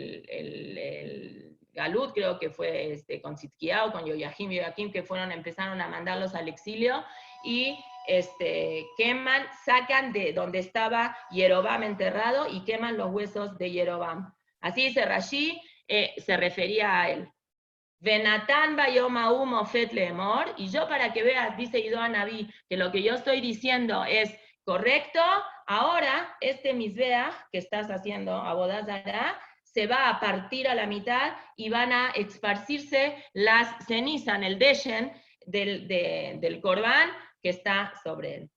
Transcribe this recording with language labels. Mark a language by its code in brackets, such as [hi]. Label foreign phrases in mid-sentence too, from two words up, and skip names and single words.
[es] el Galut, creo que fue con Tzidkiyahu, con Yoyakim, que empezaron a mandarlos al exilio, y queman, sacan de donde estaba Yerovam enterrado y queman los huesos de Yerovam. Así dice Rashi, se refería a él. [he] ונתן ביום ההוא מופת לאמר, [es] y yo para que veas, dice Ido Anabí, que lo que yo estoy diciendo es correcto, ahora este Mizbeach que estás haciendo, [he] עבודה זרה, [es] se va a partir a la mitad y van a esparcirse las cenizas en el deshen del Corbán que está sobre él.